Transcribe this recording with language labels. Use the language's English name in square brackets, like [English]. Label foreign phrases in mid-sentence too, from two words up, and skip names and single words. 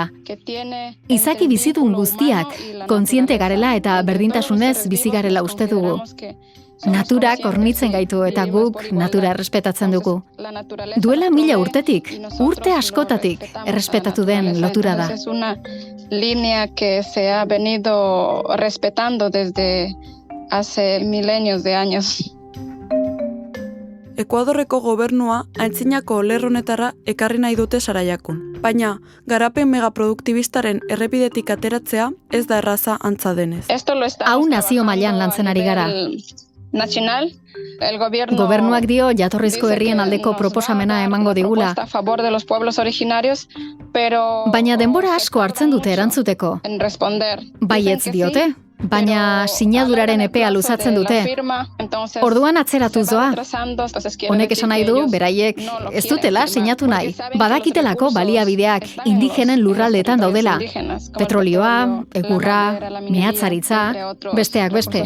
[Basque] Izaki bizidun guztiak, kontziente garela eta berdintasunez bizi garela uste dugu. Naturak hornitzen gaitu eta guk natura errespetatzen dugu. Duela 1000 urtetik, urte askotatik errespetatu den lotura da. [Spanish] Es una línea que se ha venido respetando desde hace milenios de años. [Basque] Ekuadorreko gobernua aintzinako lerronetara ekarri nahi dute Sarayakun. Baina, garapen megaproduktibistaren errepidetik ateratzea ez da erraza antza denez. Hau nazio mailan lantzen ari gara. [Spanish] Nacional, el [Basque] Gobernuak dio jatorrizko herrien aldeko proposamena emango digula. [Spanish] A favor de los pueblos originarios, pero [Basque] Baina denbora asko hartzen dute erantzuteko. [Spanish] en responder. [Basque] Baietz diote, baina sinaduraren epea luzatzen dute. Orduan atzeratu zoa. Honek esan nahi du, beraiek ez dutela sinatu nahi. Badakitelako baliabideak indigenen lurraldeetan daudela. Petrolioa, egurra, mehatzaritza, besteak beste.